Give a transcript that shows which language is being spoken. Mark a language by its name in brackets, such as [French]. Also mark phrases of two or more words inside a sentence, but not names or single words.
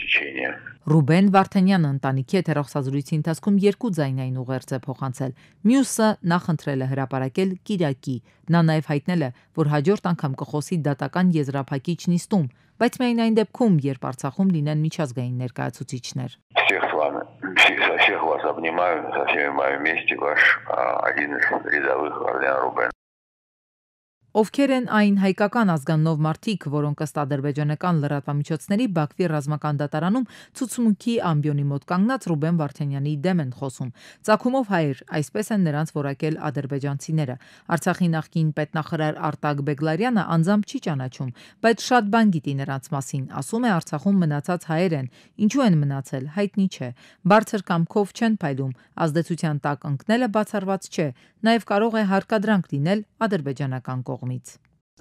[Armenian] Ռուբեն Վարդանյանը ընտանիքի հետ հեռախոսազրույցի ընթացքում 2 ձայնային ուղերձ է փոխանցել։ Մյուսը նախընտրել է հրապարակել Կիրակի։ Նա նաև հայտնել է, որ հաջորդ անգամ կխոսի դատական եզրափակիչ նիստում, բայց միայն այն դեպքում, երբ Արցախում լինեն միջազգային ներկայացուցիչներ։ [Russian] Всех вас обнимаю, со всеми вами вместе, ваш один из рядовых Вардан Рубен. [Armenian] Ովքեր են այն հայկական ազգաննով մարդիկ, որոնք ըստ ադրբեջանական լրատվամիջոցների Բաքվի ռազմական դատարանում ցուցմունքի ամբիոնի մոտ կանգնած Ռուբեն Վարդանյանի դեմ են խոսում։ Ծագումով հայեր, այսպես են նրանց որակել ադրբեջանցիները։ Արցախի նախկին պետնախարար Արտակ Բեգլարյանը անձամբ չի ճանաչում, բայց շատ բան գիտի նրանց մասին, ասում է Արցախում մնացած հայեր են, ինչու են մնացել, հայտնի չէ։ Բարձր կամքով չեն փայլում, ազդեցության տակ ընկնելը բացառված չէ, նաև կարող է հարկադրանք լինել ադրբեջանական կողմից։